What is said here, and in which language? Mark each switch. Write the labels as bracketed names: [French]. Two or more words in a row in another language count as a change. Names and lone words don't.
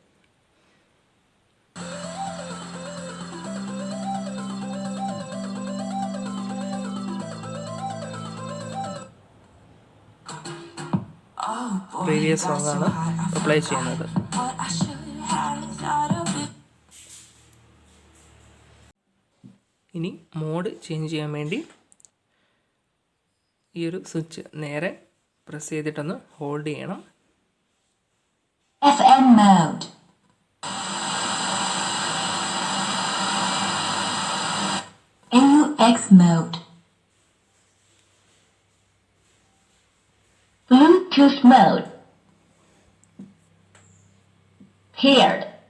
[English] previous song [Malayalam] ആണ് അപ്ലൈ ചെയ്യുന്നത്. ഇനി [English] mode change [Malayalam] ചെയ്യാൻ വേണ്ടി ഈ ഒരു സ്വിച്ച് നേരെ പ്രസ് ചെയ്തിട്ടൊന്ന് ഹോൾഡ് ചെയ്യണം. [English] FM mode, AUX mode, Bluetooth mode, paired.